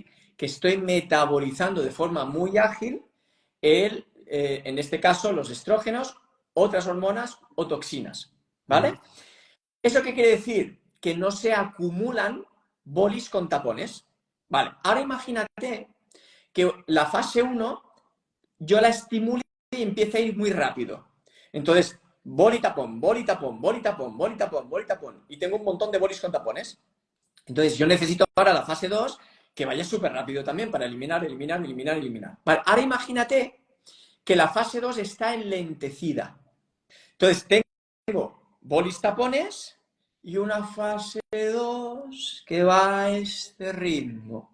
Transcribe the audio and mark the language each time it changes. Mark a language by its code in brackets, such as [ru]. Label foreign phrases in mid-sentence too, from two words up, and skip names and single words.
[es] Que estoy metabolizando de forma muy ágil en este caso, los estrógenos, otras hormonas o toxinas, ¿vale? ¿Eso qué quiere decir? Que no se acumulan bolis con tapones. Vale, ahora imagínate que la fase 1 yo la estimule y empieza a ir muy rápido. Entonces, boli tapón, boli tapón, boli tapón, boli tapón, boli tapón. Y tengo un montón de bolis con tapones. Entonces, yo necesito ahora la fase 2 que vaya súper rápido también para eliminar, eliminar, eliminar, eliminar. Vale, ahora imagínate que la fase 2 está enlentecida. Entonces, tengo bolis tapones y una fase 2 que va a este ritmo.